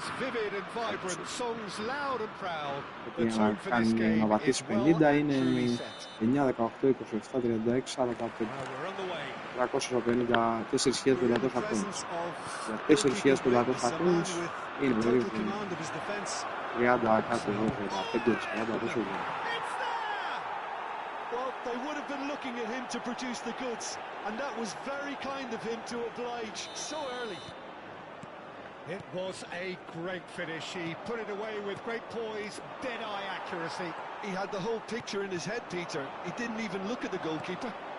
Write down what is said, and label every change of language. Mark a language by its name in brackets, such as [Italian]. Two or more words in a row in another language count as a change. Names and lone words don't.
[Greek] Γιατί να πατήσεις 50 είναι 9, 18, 27, 36, 45. [English] 4.500 coins. [Greek] Για 4.500 coins είναι περίπου 30 κάτω εδώ, 35, 40 τόσο εδώ. [English] They would have been looking at him to produce the goods, and that was very kind of him to oblige so early. It was a great finish. He put it away with great poise, dead-eye accuracy. He had the whole picture in his head, Peter. He didn't even look at the goalkeeper.